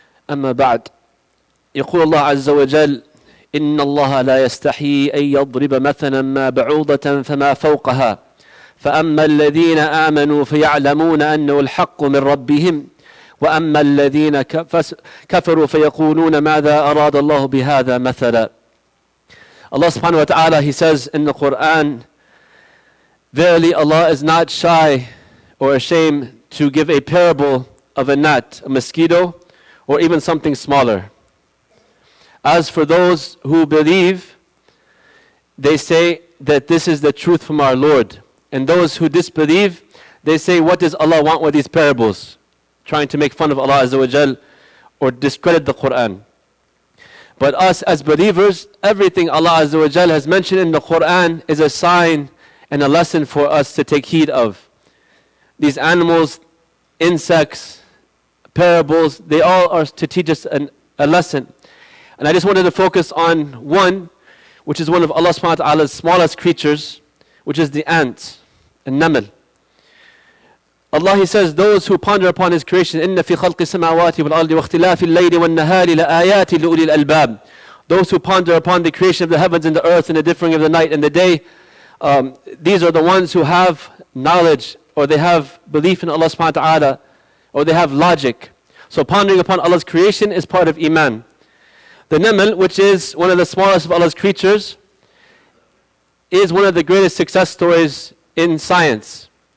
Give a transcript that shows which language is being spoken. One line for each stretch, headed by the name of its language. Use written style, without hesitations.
Arabic: أما بعد، يقول الله عز وجل: إن الله لا يستحيي أن يضرب مثلا ما بعوضة فما فوقها فأما الذين آمنوا فيعلمون أنه الحق من ربهم وأما الذين كفروا فيقولون ماذا أراد الله بهذا مثلا.
English: Allah subhanahu wa ta'ala, He says in the Quran, verily Allah is not shy or ashamed to give a parable of a gnat, a mosquito, or even something smaller. As for those who believe, they say that this is the truth from our Lord. And those who disbelieve, they say, what does Allah want with these parables? Trying to make fun of Allah Azza wa Jal or discredit the Quran. But us as believers, everything Allah Azza wa Jal has mentioned in the Quran is a sign and a lesson for us to take heed of. These animals, insects, parables, they all are to teach us a lesson. And I just wanted to focus on one, which is one of Allah subhanahu wa ta'ala's smallest creatures, which is the ant, النمل. Allah, He says, those who ponder upon His creation,
Arabic: إِنَّ فِي خَلْقِ السَّمَاوَاتِ وَالْأَرْضِ وَاخْتِلَافِ اللَّيْلِ وَالنَّهَارِ لَآيَاتٍ لِأُولِي الْأَلْبَابِ.
English: Those who ponder upon the creation of the heavens and the earth and the differing of the night and the day, these are the ones who have knowledge, or they have belief in Allah subhanahu wa ta'ala, or they have logic. So pondering upon Allah's creation is part of Iman. The Naml, which is one of the smallest of Allah's creatures, is one of the greatest success stories in science.